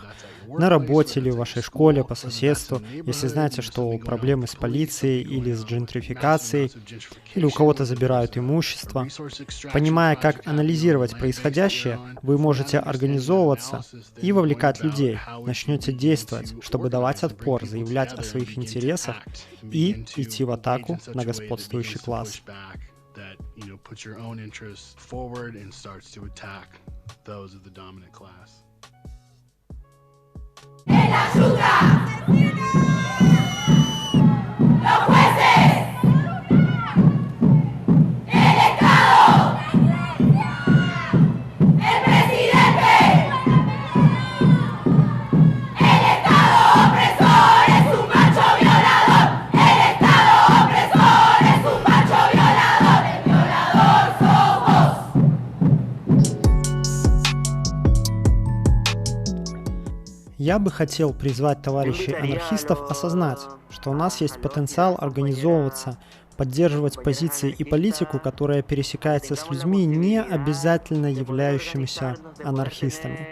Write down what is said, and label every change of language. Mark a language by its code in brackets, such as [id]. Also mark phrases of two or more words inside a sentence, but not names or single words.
[ru] На работе или в вашей школе, по соседству, если знаете, что проблемы с полицией или с джентрификацией, или у кого-то забирают имущество. Понимая, как анализировать происходящее, вы можете организовываться и вовлекать людей, начнете действовать, чтобы давать отпор, заявлять о своих интересах и идти в атаку на господствующий класс. [en] That, puts your own interests forward and starts to attack those of the dominant class. [es] ¡El ayuda! ¡Los jueces! ¡El Estado! ¡El presidente! ¡El Estado opresor es un macho violador! ¡El Estado opresor es un macho violador! ¡El violador somos! [ru] Я бы хотел призвать товарищей анархистов осознать, что у нас есть потенциал организовываться, поддерживать позиции и политику, которая пересекается с людьми, не обязательно являющимися анархистами.